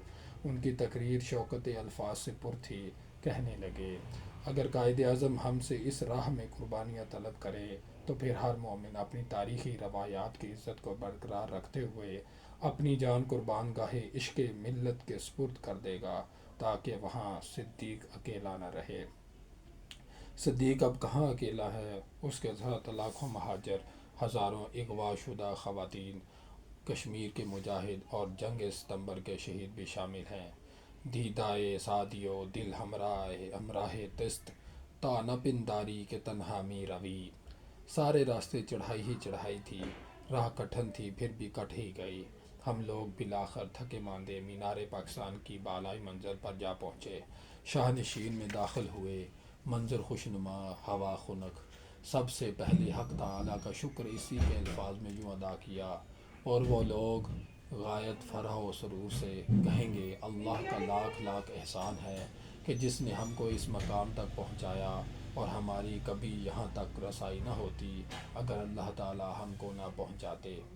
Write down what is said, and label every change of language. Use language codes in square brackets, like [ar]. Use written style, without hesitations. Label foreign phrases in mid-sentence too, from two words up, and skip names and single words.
[ur] ان کی تقریر شوکت الفاظ سے پر تھی۔ کہنے لگے، اگر قائد اعظم ہم سے اس راہ میں قربانیاں طلب کرے تو پھر ہر مومن اپنی تاریخی روایات کی عزت کو برقرار رکھتے ہوئے اپنی جان قربان گاہ عشق ملت کے سپرد کر دے گا تاکہ وہاں صدیق اکیلا نہ رہے۔ صدیق اب کہاں اکیلا ہے، اس کے ساتھ لاکھوں مہاجر، ہزاروں اغوا شدہ خواتین، کشمیر کے مجاہد اور جنگ ستمبر کے شہید بھی شامل ہیں۔ [fa] دیدائے سادیو دل ہمراہ تست تا نہ پنداری کے تنہا می روی۔ [ur] سارے راستے چڑھائی ہی چڑھائی تھی، راہ کٹھن تھی پھر بھی کٹ ہی گئی۔ ہم لوگ بالآخر تھکے ماندے مینار پاکستان کی بالائی منزل پر جا پہنچے، شاہ نشین میں داخل ہوئے۔ منظر خوشنما، ہوا خنک۔ سب سے پہلے حق تعالیٰ کا شکر اسی کے الفاظ میں یوں ادا کیا، اور وہ لوگ غایت فرح و سرور سے کہیں گے، اللہ کا لاکھ لاکھ احسان ہے کہ جس نے ہم کو اس مقام تک پہنچایا اور ہماری کبھی یہاں تک رسائی نہ ہوتی اگر اللہ تعالیٰ ہم کو نہ پہنچاتے۔